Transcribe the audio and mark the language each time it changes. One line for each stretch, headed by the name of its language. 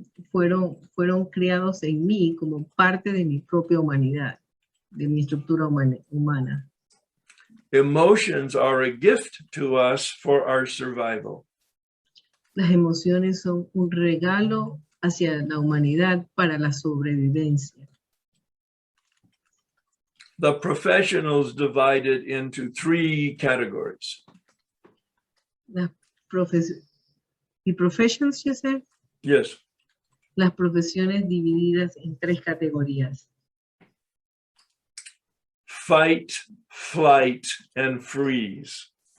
Spanish: Fueron creados en mí como parte de mi propia humanidad, de mi estructura humana.
English: Emotions are a gift to us for our survival.
Spanish: Las emociones son un regalo hacia la humanidad para la sobrevivencia.
English: the professionals divided into 3 categories. Las professions, you said? Yes.
Spanish: Las profesiones divididas en 3 categorías.
English: Fight, flight, and freeze.